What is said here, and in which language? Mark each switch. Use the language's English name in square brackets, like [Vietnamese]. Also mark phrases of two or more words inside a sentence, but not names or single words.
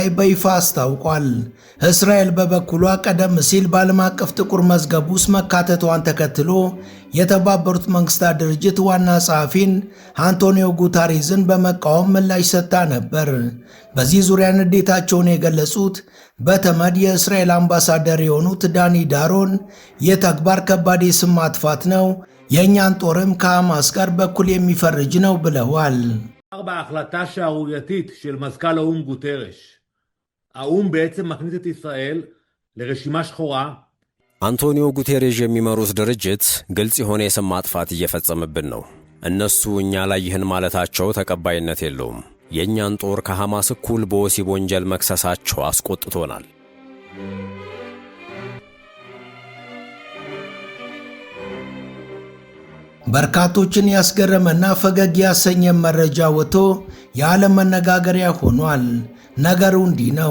[Amharic] በይፋ አስታውቋል። እስራኤል በበኩሏ ቀደም ሲል በዓለም አቀፍ ጥቁር መዝገብ ውስጥ መካተቷን ተከትሎ የተባበሩት መንግስታት ድርጅት ዋና ጸሐፊን አንቶኒዮ ጉታሬዝን በመቃወም ምላሽ ሰጥታ ነበር። በዚህ ዙሪያ ንዴታቸውን የገለጹት በተመድ የእስራኤል አምባሳደር የሆኑት ዳኒ ዳሮን ይህ ተግባር ከባድ የስም ማጥፋት ነው፣ የእኛን ጦርም ከሐማስ ጋር በኩል የሚፈርጅ ነው ብለዋል። [Hebrew] בהחלטה שערורייתית של מזכ"ל האו"ם גוטרש. האו"ם בעצם מכניס את ישראל לרשימה שחורה. [Amharic] አንቶኒዮ ጉቴሬዥ የሚመሩት ድርጅት ግልጽ የሆነ የስም ማጥፋት እየፈጸመብን ነው። እነሱ እኛ ላይ ይህን ማለታቸው ተቀባይነት የለውም። የእኛን ጦር ከሐማስ እኩል በወሲብ ወንጀል መክሰሳቸው አስቆጥቶናል። በርካቶችን ያስገረመና ፈገግ ያሰኘ መረጃ ወጥቶ የዓለም መነጋገሪያ ሆኗል። ነገሩ እንዲህ ነው።